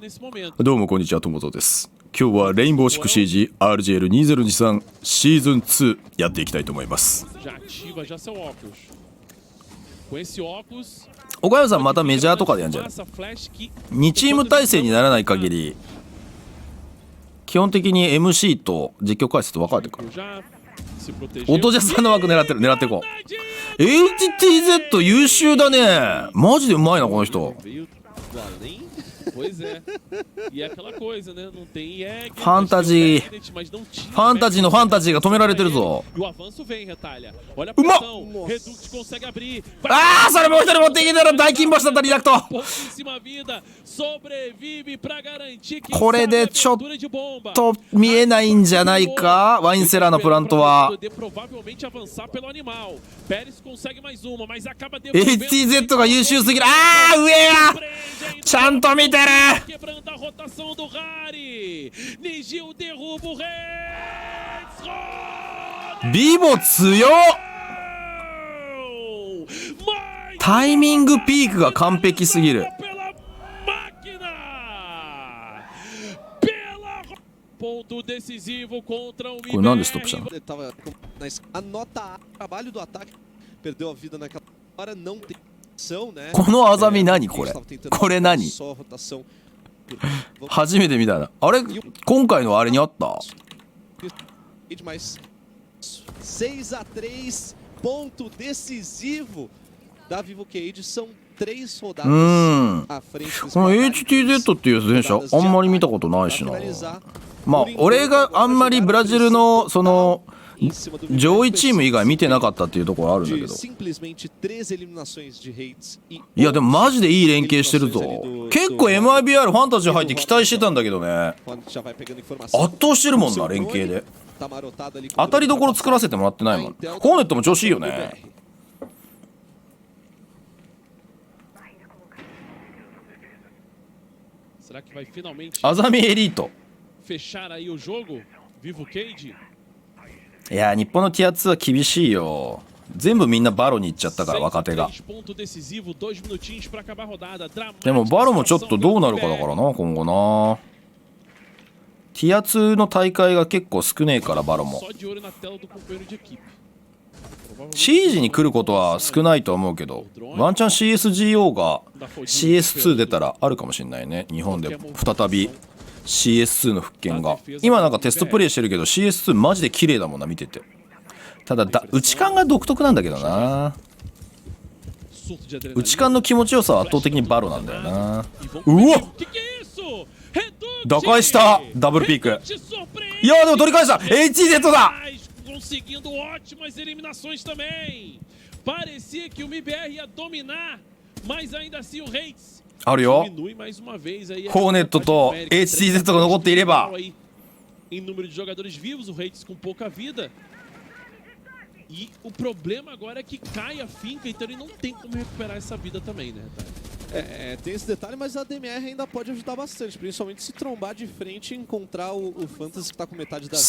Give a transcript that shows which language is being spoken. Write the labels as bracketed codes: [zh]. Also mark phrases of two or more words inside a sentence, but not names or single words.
[ja] どうもこんにちは、友蔵です。今日はレインボーシックスシージ RGL2023 シーズン2やっていきたいと思います。岡山さんまたメジャーとかでやんじゃない？2チーム体制にならない限り基本的に MC と実況解説と分かれてるから [pt] Já se protegeu. [ja] 音じゃさんの枠狙っていこう。 HTZ 優秀だね。マジでうまいなこの人。 [pt] Veio do além. Pois é. E é aquela coisa, né? Não tem Jäger, [ja] ファンタジー [pt] mas não tinha [ja] ファンタジーのファンタジーが止められてるぞ。 [pt] E o avanço vem, Retalha. Olha a Uma- pressão. Redux consegue abrir. [ja] ああそれもう一人持っていけたら大金星だったリラクト。 [pt] Pouquíssima vida. Sobrevive pra garantir que [ja] これでちょっ [pt] de bomba. [ja] と見えないんじゃないかワインセラーのプラントは。 [pt] Poder provavelmente avançar pelo animal. Pérez consegue mais uma, mas acaba [ja] HTZ が優秀すぎる。ああ上やちゃんと見てる。 [pt] quebrando a rotação do Rari. Nigil derruba o Reis. [ja] VIVO 強っ。タイミングピークが完璧すぎる。 [pt] Pela máquina. Pela ponto decisivo contra o [ja] これなんでストップしたの？ [pt] Ele tava anota o trabalho do ataque. Perdeu a vida naquela hora, não tem ação, né? [ja] このアザミ何これ？これ何？ [pt] Só rotação. [ja] 初めて見たな。あれ今回のあれにあった？ [pt] Mas 6-3, ponto decisivo da Vivo Cage. São 3 rodadas à frente desse [ja] この [pt] placar. [ja] HTZ っていう選手あんまり見たことないしな。まあ俺があんまりブラジルのその上位チーム以外見てなかったっていうところあるんだけど。 [pt] Simplesmente 3 eliminações de Hates e [ja] いやでもマジでいい連携してるぞ。結構 mibr ファンタジー入って期待してたんだけどね。 [pt] já vai pegando informação. [ja] 圧倒してるもんな連携で。 [pt] Tá marotado ali. [ja] 当たりどころ作らせてもらってないもん。ホーネットも調子いいよね。 [pt] Será que vai finalmente [ja] アザミエリート。 [pt] fechar aí o jogo? Vivo Cage? [ja] いや日本のティア2は厳しいよ。全部みんなバロに行っちゃったから若手が。 [pt] 6-3 ponto decisivo, 2 minutinhos pra acabar a rodada. [ja] でもバロもちょっとどうなるかだからな今後な。ティア2の大会が結構少ねえからバロも。 [pt] Só de olho na tela do companheiro de equipe. [ja] シージに来ることは少ないと思うけど、ワンチャン CSGO が CS2 出たらあるかもしれないね。日本で再び CS2 の復権が。今なんかテストプレイしてるけど CS2 マジで綺麗だもんな見てて。ただ内観が独特なんだけどな。 [pt] Surto de adrenalina. [ja] 内観の気持ちよさは圧倒的にバロなんだよな。 [pt] E vão [ja] うわ [pt] O que é isso? Redux! [ja] 打開したダブルピーク。 [pt] Te surpreende! [ja] いやでも取り返した HZ だ。 [pt] Conseguindo ótimas eliminações também. Parecia que o mibr ia dominar, mas ainda assim o Reis [ja] あるよ。 [pt] diminui mais uma vez aí. [ja] ホーネットと HTZ が残っていれば。 [pt] Em número de jogadores vivos, o Reis com pouca vida. E o problema agora é que cai a finca, então ele não tem como recuperar essa vida também, né, Retalho? Tem esse detalhe, mas a DMR ainda pode ajudar bastante, principalmente se trombar de frente e encontrar o Fantasy que tá com metade da vida.